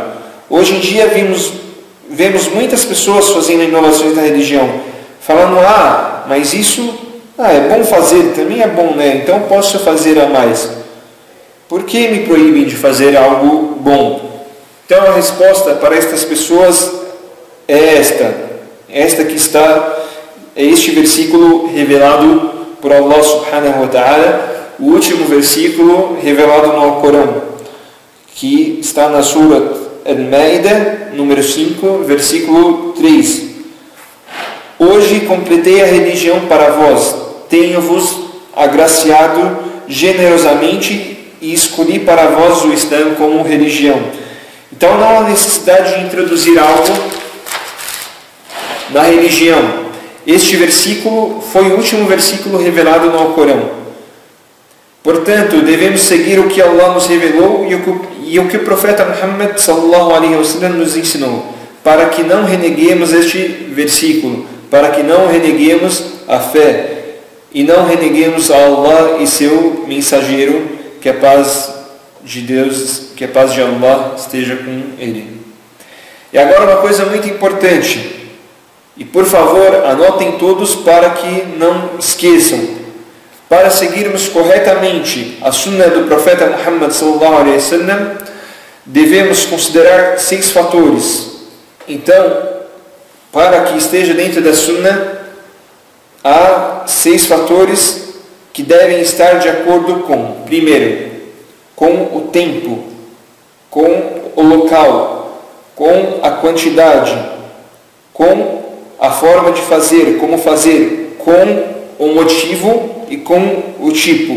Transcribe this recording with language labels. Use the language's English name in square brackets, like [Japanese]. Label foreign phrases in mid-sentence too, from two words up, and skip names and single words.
[Portuguese] Hoje em dia vemos muitas pessoas fazendo inovações na religião, falando: mas isso é bom fazer, também é bom, então posso fazer a mais. Por que me proíbem de fazer algo bom? Então a resposta para estas pessoas é esta que está, é este versículo revelado por Allah [Arabic] سبحانه وتعالى, [Portuguese] o último versículo revelado no Alcorão, que está na Surat Al-Ma'idah, número 5, versículo 3. Hoje completei a religião para vós, tenho-vos agraciado generosamente e escolhi para vós o Islã como religião. Então não há necessidade de introduzir algo na religião. Este versículo foi o último versículo revelado no Alcorão. Portanto, devemos seguir o que Allah nos revelou e o que o profeta Muhammad [Arabic] صلى الله عليه وسلم [Portuguese] nos ensinou, para que não reneguemos este versículo, para que não reneguemos a fé e não reneguemos a Allah e seu mensageiro, que a paz de Deus, que a paz de Allah esteja com ele. E agora uma coisa muito importante, e por favor anotem todos para que não esqueçam. Para seguirmos corretamente a sunna do profeta Muhammad [Arabic] صلى الله عليه وسلم, [Portuguese] devemos considerar 6 fatores. Então, para que esteja dentro da sunna, há 6 fatores que devem estar de acordo com, primeiro, com o tempo, com o local, com a quantidade, com a forma de fazer, como fazer, com o motivo e com o tipo.